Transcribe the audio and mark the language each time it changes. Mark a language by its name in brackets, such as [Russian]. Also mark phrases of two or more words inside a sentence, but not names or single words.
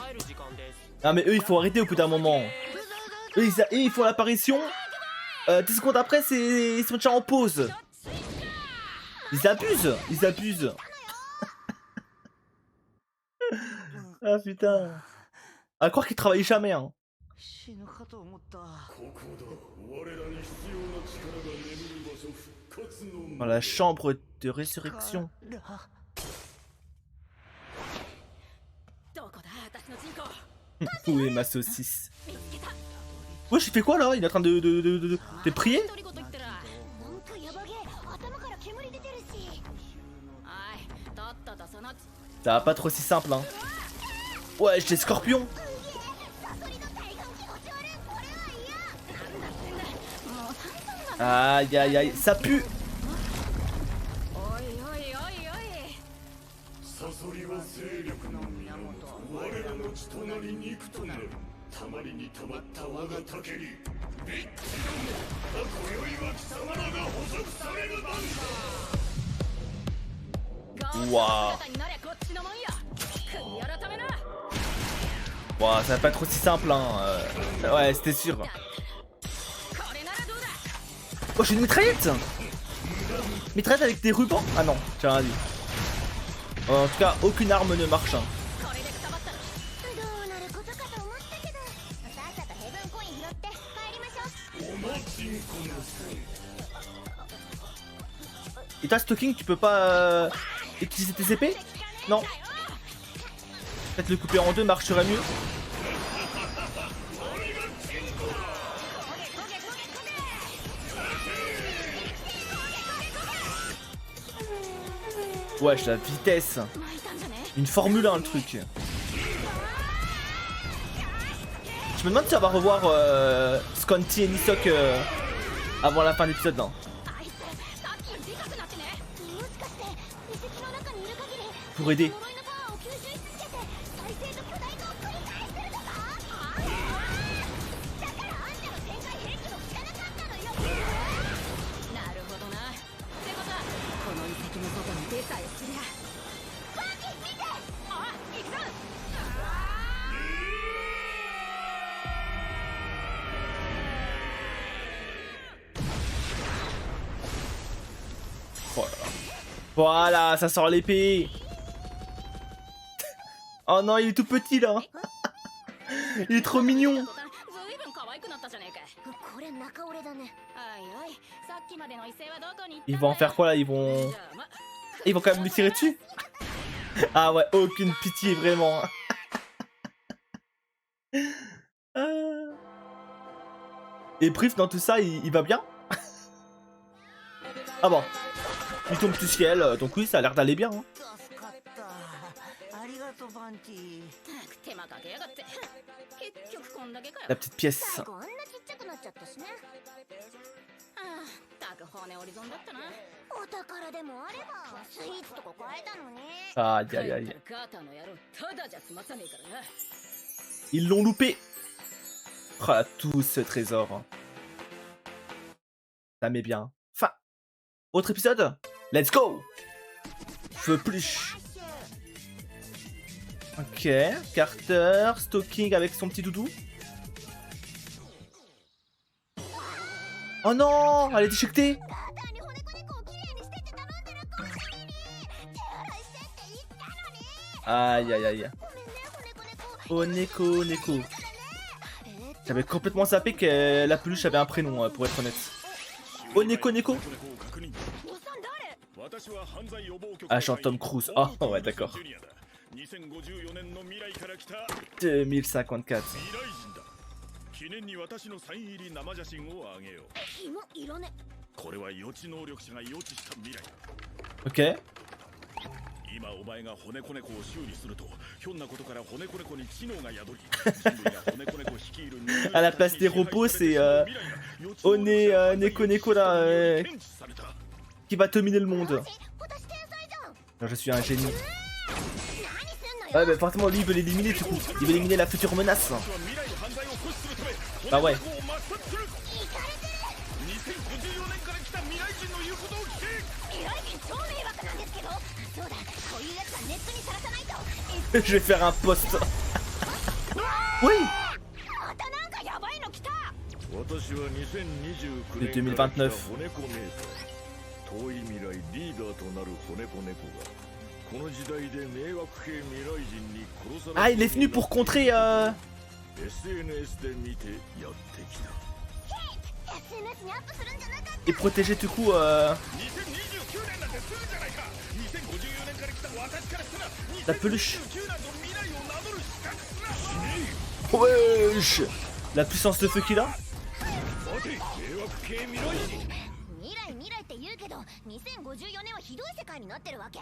[French] Non mais eux il faut arrêter au bout d'un moment. Eux ils font l'apparition. 10 secondes après ils sont déjà en pause. Ils abusent. Ah putain. À croire qu'il travaille jamais, hein. [Japanese] 死ぬかと思った。ここだ。我らに必要な力が眠る場所、復活の [French] Dans la chambre de résurrection. [Japanese] どこだ私の人口 [French] Où est ma saucisse? Ouais, j'ai fait quoi là? Il est en train de prier? [Japanese] 独り言言ったらなんかヤバゲー頭から煙出てるしはいとっととその [French] Ça va pas trop si simple, hein. Ouais, j'ai scorpion. [Japanese] サソリの体感気持ち悪いこれは嫌 [French] Aïe aïe aïe, ça pue. [Japanese] おいおいおいおいサソリは勢力の源。我らの血となり肉となる。たまりにたまった我がたけり。ビッチども。今宵は貴様らが捕捉される番だ。 [French] Waouh. [Japanese] 姿になりゃこっちのもんや悔い改めな [French] Ouah, ça va pas être aussi simple, hein. Ouais, c'était sûr. [Japanese] これならどうだ [French] Oh, j'ai une mitraillette. Mitraillette avec des rubans? Ah non, j'ai rien dit. En tout cas, aucune arme ne marche, hein. [Japanese] これでくたばったらどうなることかと思ったけどさっさとヘブンコイン拾って帰りましょうお待ちんこなさい。 [French] Et toi, Stalking, tu peux pas utiliser tes épées? Non. Peut-être le couper en deux marcherait mieux. Wesh, la vitesse. [Japanese] 巻いたんじゃね [French] Une Formule 1 le truc. Je me demande si on va revoir Sconty et Nisok avant la fin de l'épisode. Non. [Japanese] あいつさっきよりでかくなってねもしかして遺跡の中にいる限り [French] Pour aider. [Japanese] 呪いのパワーを吸収し続けて再生と巨大化を繰り返してるとかだからあんたの展開兵器も効かなかったのよなるほどなってことはこの遺跡の外に出さえすりゃバーキ見てあ行くぞ [French] Voilà, ça sort l'épée. Oh non, il est tout petit là. Il est trop mignon. [Japanese] ずいぶん可愛くなったじゃねえかこれ中折れだねおいおいさっきまでの威勢はどこに行った [French] Ils vont en faire quoi là? Ils vont quand même lui tirer dessus? Ah ouais, aucune pitié vraiment. Et Prif dans tout ça, il va bien? Ah bon. Il tombe du ciel, donc oui, ça a l'air d'aller bien. Hein. [Japanese] 助かったありがとうバンティ手間かけやがって結局こんだけかよ [French] La petite pièce. [Japanese] 最後あんなちっちゃくなっちゃったしねああたく骨折り損だったなお宝でもあればスイーツとか買えたのに [French] Aïe aïe aïe. [Japanese] ガタの野郎ただじゃ済まさねえからな [French] Ils l'ont loupé. Ah, tout ce trésor. Ça met bien. Fin. Autre épisode? [English] Let's go. [French] Feu plus. Ok. Carter, Stalking avec son petit doudou. Oh non, elle est déchiquetée. [Japanese] ガーターに骨子猫をきれいにしてって頼んだらこんなに手洗いしてって言ったのに [French] Aïe aïe aïe. [Japanese] ごめんね骨子猫 [French] Oh Neko Neko. J'avais complètement zappé que la peluche avait un prénom, pour être honnête. Oh Neko Neko. [Japanese] おっさん誰 [French] Agent Tom Cruise. Oh ouais, d'accord. [Japanese] 2054 年の未来から来た [French] 2054. [Japanese] 未来人だ。記念に私のサイン入り生写真をあげよう。紐いらねこれは予知能力者が予知した未来。 [French] Ok. [Japanese] 今お前が骨子猫を修理すると、ひょんなことから骨子猫に知能が宿り、人類が骨子猫率いる [French] À la place des robots, c'est One Neko Neko là qui va dominer le monde. [Japanese] 私天才じゃん [French] Alors, je suis un génie. [Japanese] 何すんのよ [French] Ouais, mais forcément, lui il veut l'éliminer du coup. Il veut éliminer la future menace. Bah ouais. [Japanese] 2054 年から来た未来人の言うことを聞け。未来人超迷惑なんですけどそうだこういうやつはネットにさらさないと [French] Je vais faire un post. Oui. [Japanese] またなんかやばいの来た私は2029 [French] De [Japanese] 年から来た 2029 骨子メーカー。遠い未来リーダーとなる骨子猫が [French] Ah, il est venu pour contrer [Japanese] SNS で見てやってきた SNS にアップするんじゃなかった [French] et protéger du coup [Japanese] 2029 年なんてすぐじゃないか2054年から来た私からしたら [French] la peluche. [Japanese] 2029 年の未来を名乗る資格すら [French] Wesh, la puissance de feu qu'il a. [Japanese] 待て迷惑系未来人未来って言うけど2054年はひどい世界になってるわけ